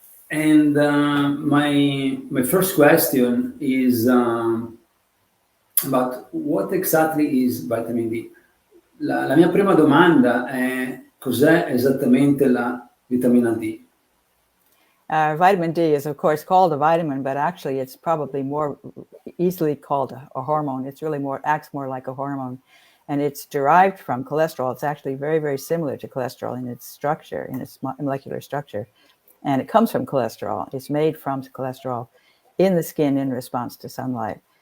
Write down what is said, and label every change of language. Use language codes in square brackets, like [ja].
[en] And my first question is about what exactly is vitamin D. [it] La mia prima domanda è cos'è esattamente la vitamina D? [en] Vitamin D is, of course, called a vitamin, but actually it's probably more easily called a hormone. It's really acts more like a hormone. And it's derived from cholesterol. It's actually very, very similar to cholesterol in its structure, in its molecular structure. And it comes from cholesterol. It's made from cholesterol in the skin in response to sunlight.